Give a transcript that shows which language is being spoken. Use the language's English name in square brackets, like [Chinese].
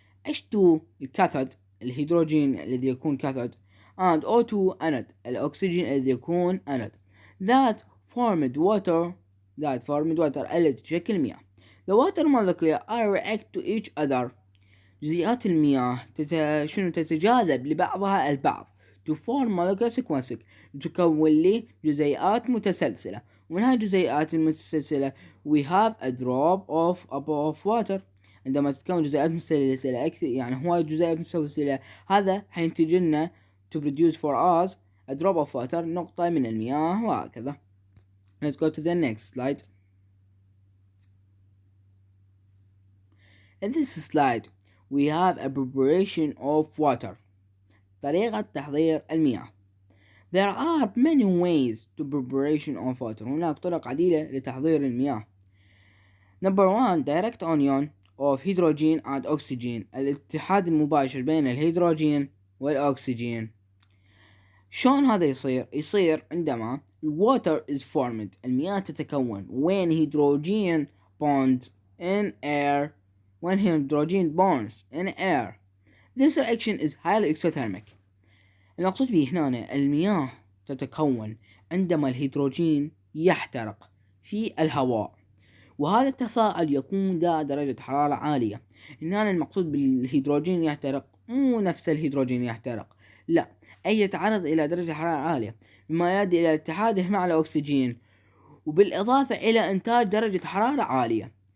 [Arabic] H2 الكاثود الهيدروجين الذي يكون كاثود [English] and O2 anode [Arabic] الأكسجين الذي يكون anode [English] that formed water [Arabic] التي تشكل مياه. [English] The water molecules are react to each other. [Arabic] جزيئات المياه تتجاذب لبعضها البعض [English] to form molecular sequence [Arabic] تكون لي جزيئات متسلسلة، ومن هذه الجزيئات المتسلسلة [English] we have a drop of water. [Arabic] عندما تتكون جزيئات متسلسلة أكثر، يعني هواي جزيئات متسلسلة، هذا حينتج لنا [English] to produce for us a drop of water، [Arabic] نقطة من المياه، وهكذا. [English] Let's go to the next slide. In this slide we have a preparation of water. [Arabic] طريقة تحضير المياه. [English] There are many ways to preparation of water. [Arabic] هناك طرق عديدة لتحضير المياه. [English] Number 1 direct union of hydrogen and oxygen. [Arabic] الاتحاد المباشر بين الهيدروجين والأكسجين. شلون هذا يصير عندما [English] water is formed، [Arabic] المياه تتكون [English] when hydrogen bonds in air. When hydrogen bonds in air, this reaction is highly exothermic. [Arabic] المقصود به هنا المياه تتكون عندما الهيدروجين يحترق في الهواء، وهذا التفاعل يكون ذا درجة حرارة عالية. هنا المقصود بالهيدروجين يحترق مو نفس الهيدروجين يحترق، لا، أي يتعرض إلى درجة حرارة عالية، مما يؤدي إلى اتحاده مع الأكسجين، وبالإضافة إلى إنتاج درجة حرارة عالية.